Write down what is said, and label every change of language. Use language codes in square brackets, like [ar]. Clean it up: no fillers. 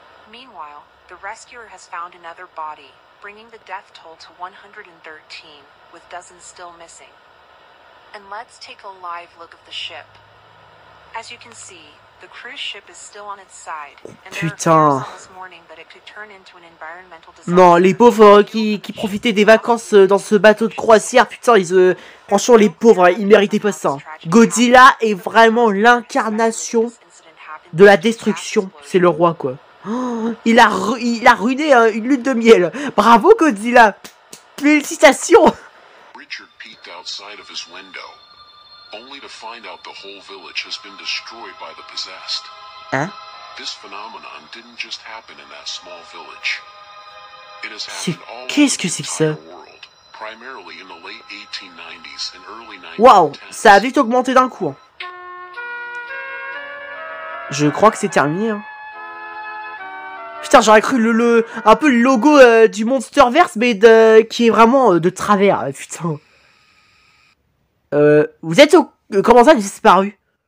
[en] Meanwhile, the rescuer has found another body, bringing the death toll to 113, with dozens still missing. And let's take a live look of the ship. As you can see, the cruise ship is still on its side, and there are fears on this morning that it could turn into an environmental disaster. [fr] Non, les pauvres qui profitaient des vacances dans ce bateau de croisière, putain, franchement, les pauvres, ils méritaient pas ça. Godzilla est vraiment l'incarnation de la destruction. C'est le roi, quoi. Oh, il a ruiné une lune de miel. Bravo Godzilla. Félicitations. [en] Richard peeked outside of his window, only to find out the whole village has been destroyed by the possessed. [fr] Hein? [en] This phenomenon didn't just happen in that small village. It has happened all over [fr] Qu'est-ce que [en] the [fr] c'est que ça? [en] entire world, primarily in the late 1890s and early 1910s. [fr] Waouh, ça a vite augmenté d'un coup. Hein. Je crois que c'est terminé. Hein. Putain, j'aurais cru un peu le logo du Monsterverse, mais qui est vraiment de travers, putain. Vous êtes au... comment ça, elle a disparu?